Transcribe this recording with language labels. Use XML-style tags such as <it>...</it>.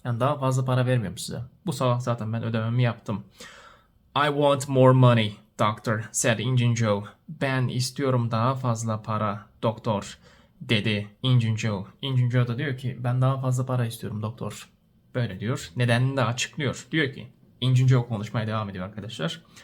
<tr>Yani daha fazla para vermiyorum size. Bu sabah zaten ben ödememi yaptım.</tr> <en>I want more money, doctor, said Engine Joe.</en> <tr>Ben istiyorum daha fazla para, doktor, dedi Engine Joe. Engine Joe da diyor ki ben daha fazla para istiyorum doktor. Böyle diyor. Nedenini de açıklıyor. Diyor ki Engine Joe konuşmaya devam ediyor arkadaşlar.</tr>